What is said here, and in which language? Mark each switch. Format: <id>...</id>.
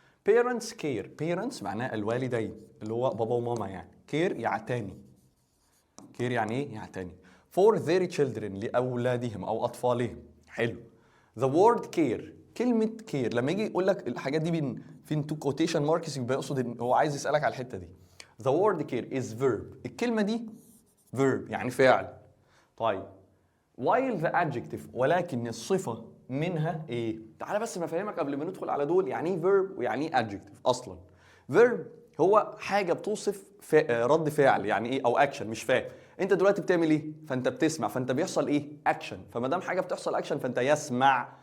<ar>parents معناها الوالدين اللي هو بابا وماما يعني. care يعني ايه؟ يعتني.</ar> <en>for their children</en> <ar>لاولادهم او اطفالهم. حلو.</ar> <en>the word care،</en> <ar>كلمة care لما يجي يقول لك الحاجات دي في تو كوتيشن ماركس، يبقى يقصد ان هو عايز يسألك على الحتة دي.</ar> <en>the word care is verb،</en> <ar>الكلمة دي</ar> <en>verb</en> <ar>يعني فعل. طيب</ar> <en>while the adjective،</en> <ar>ولكن الصفة منها ايه؟ تعالى بس ما افهمك قبل ما ندخل على دول يعني ايه verb ويعني ايه adjective. اصلا verb هو حاجة بتوصف رد فعل يعني ايه، او اكشن. مش فاهم انت دلوقتي بتعمل ايه؟ فانت بتسمع، فانت بيحصل ايه؟ اكشن. فما دام حاجة بتحصل اكشن فانت يسمع،</ar>